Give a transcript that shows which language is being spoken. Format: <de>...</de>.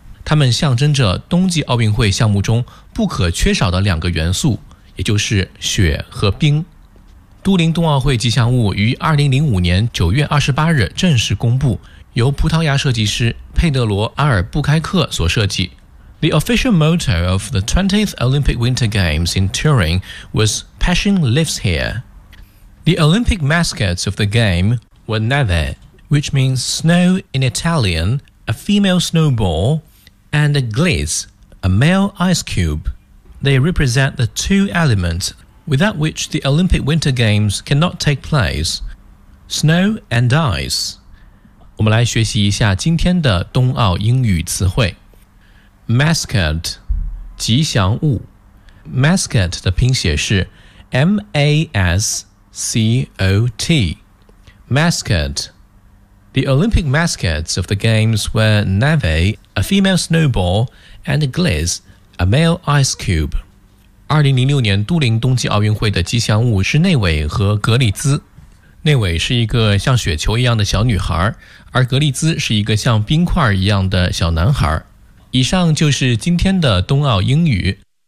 <zh>他们象征着冬季奥运会项目中不可缺少的两个元素，也就是雪和冰。都灵冬奥会吉祥物于2005年9月28日正式公布，由葡萄牙设计师佩德罗·阿尔布开克所设计。</zh> <en>The official motto of the 20th Olympic Winter Games in Turin was Passion Lives Here. The Olympic mascots of the game were neve, which means snow in Italian, a female snowball, and gliss, a male ice cube. They represent the two elements without which the Olympic Winter Games cannot take place, snow and ice.</en> <zh>我们来学习一下今天的冬奥英语词汇。</zh> <en>Mascot,</en> <zh>吉祥物。</zh> <en>Mascot</en> <zh>的拼写是</zh> <en>M-A-S-C-O-T. Mascot. The Olympic mascots of the games were neve, a female snowball, and gliss, a male ice cube.</en> <zh>2006年都灵冬季奥运会的吉祥物是内韦和格里兹。内韦是一个像雪球一样的小女孩，而格里兹是一个像冰块一样的小男孩。以上就是今天的冬奥英语。</zh>